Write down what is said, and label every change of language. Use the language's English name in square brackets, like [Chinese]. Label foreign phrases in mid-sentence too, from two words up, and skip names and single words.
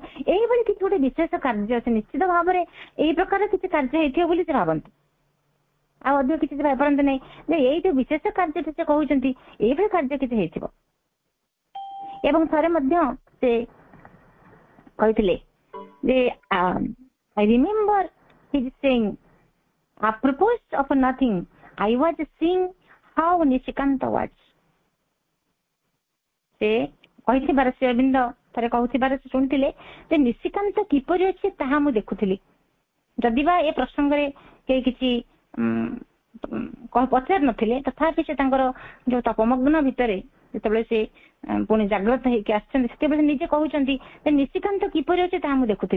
[Odia] ଏଇଭଳି କିଛି ଗୋଟେ ବିଶେଷ କାର୍ଯ୍ୟ ଅଛି, ନିଶ୍ଚିତ ଭାବରେ ଏଇ ପ୍ରକାର କିଛି କାର୍ଯ୍ୟ ହେଇଥିବ ବୋଲି ସେ ଭାବନ୍ତି। ଆଉ ଅଧିକ କିଛି ସେ ଭାବିପାରନ୍ତି ନାହିଁ ଯେ ଏଇ ଯୋଉ ବିଶେଷ କାର୍ଯ୍ୟଟି ସେ କହୁଛନ୍ତି ଏଇଭଳି କାର୍ଯ୍ୟ କିଛି ହେଇଥିବ। ଏବଂ ଥରେ ମଧ୍ୟ ସେ କହିଥିଲେ ଯେ [English] I remember he is saying, apropos of nothing, I was seeing how Nishikanta was. [Odia] ସେ କହିଥିବାର, ଶ୍ରୀ ଅରବିନ୍ଦ ଥରେ କହୁଥିବାର ସେ ଶୁଣିଥିଲେ ଯେ ନିଶିକାନ୍ତ କିପରି ଅଛି ତାହା ମୁଁ ଦେଖୁଥିଲି। ଯଦିବା ଏ ପ୍ରସଙ୍ଗରେ କେହି କିଛି ପଚାରି ନଥିଲେ, ତଥାପି ସେ ତାଙ୍କର ଯୋଉ ତପମଗ୍ନ ଭିତରେ ଯେତେବେଳେ ସେ ପୁଣି ଜାଗ୍ରତ ହେଇକି ଆସିଛନ୍ତି, ସେତେବେଳେ ନିଜେ କହୁଛନ୍ତି ଯେ ନିଶିକାନ୍ତ କିପରି ଅଛି ତାହା ମୁଁ ଦେଖୁଥିଲି।